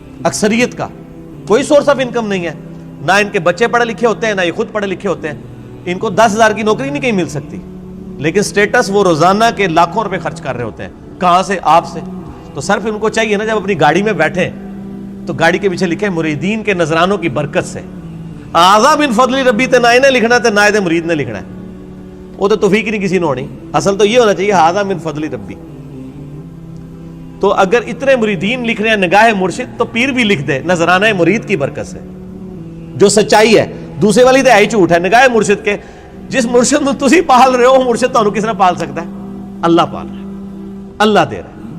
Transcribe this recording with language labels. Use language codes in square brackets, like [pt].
[ur] اکثریت کا کوئی سورس آف انکم نہیں ہے. نہ ان کے بچے پڑھے لکھے ہوتے ہیں, نہ یہ خود پڑھے لکھے ہوتے ہیں. ان کو 10,000 کی نوکری نہیں کہیں مل سکتی, لیکن سٹیٹس وہ روزانہ کے لاکھوں روپے خرچ کر رہے ہوتے ہیں. کہاں سے؟ آپ سے. تو صرف ان کو چاہیے نا, جب اپنی گاڑی میں بیٹھیں تو گاڑی کے پیچھے لکھے مریدین کے نذرانوں کی برکت سے. [ar] آزا من فضل ربی, [pa] تے نہ انہیں لکھنا تے نہ مرید نے لکھنا ہے. وہ تو توفیق نہیں کسی نے ہونی. [ur] اصل تو یہ ہونا چاہیے [ar] آزا من فضل ربی. [ur] تو اگر اتنے مریدین لکھ رہے ہیں نگاہ مرشد, تو پیر بھی لکھ دے نذرانہ مرید کی برکت سے, جو سچائی ہے. دوسرے والی تو ہے جھوٹ ہے. نگاہ مرشد کے, جس مرشد میں [pa] تسی پال رہے ہو, [ur] مرشد تو کس نے پال سکتا ہے؟ اللہ پال رہا ہے, اللہ دے رہا ہے.